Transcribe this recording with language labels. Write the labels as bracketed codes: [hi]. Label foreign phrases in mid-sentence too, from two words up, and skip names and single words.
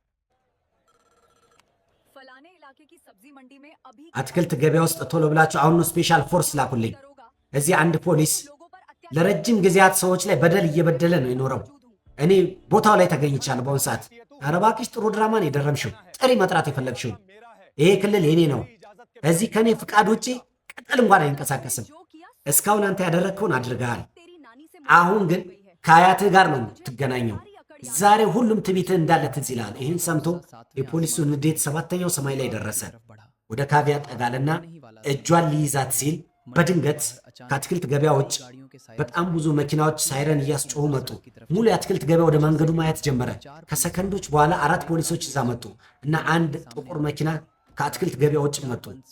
[hi] फलाने इलाके की सब्जी मंडी में अभी [am] አትክልት ገበያ ውስጥ ቶሎ ብላችሁ አሁኑ [en] special force [am] ላኩልኝ። [hi] दरोगा [am] እዚህ አንድ ፖሊስ [hi] लोगों पर अत्याचार [am] ለረጅም ጊዜያት ሰዎች ላይ በደል እየበደለ ነው የኖረው። [hi] मौजूद हूँ। [am] እኔ ቦታው ላይ ተገኝቻለሁ በአሁኑ ሰዓት። ኧረ እባክሽ ጥሩ ድራማ ነው የደረምሽው። ጥሪ መጥራት የፈለግሽው [hi] मेरा है। [am] ይሄ ክልል የኔ ነው። [hi] इजाजत के [am] እዚህ ከኔ ፍቃድ ውጪ ቅጠል እንኳን አይንቀሳቀስም። [hi] जो किया [am] እስካሁን አንተ ያደረግከውን አድርገሃል። [hi] तेरी नानी से [am] አሁን ግን ከአያትህ ጋር ነው የምትገናኘው። ዛሬ ሁሉም ትዕቢትህ እንዳለ ትዝ ይልሃል። ይህን ሰምቶ የፖሊሱ ንዴት ሰባተኛው ሰማይ ላይ ደረሰ። ወደ ካቢያ ጠጋልና እጇን ሊይዛት ሲል በድንገት ከአትክልት ገበያ ውጭ በጣም ብዙ መኪናዎች ሳይረን እያስጮሁ መጡ። ሙሉ የአትክልት ገበያ ወደ መንገዱ ማየት ጀመረ። ከሰከንዶች በኋላ 4 ፖሊሶች እዛ መጡ እና አንድ ጥቁር መኪና ከአትክልት ገበያ ውጭ መጡ።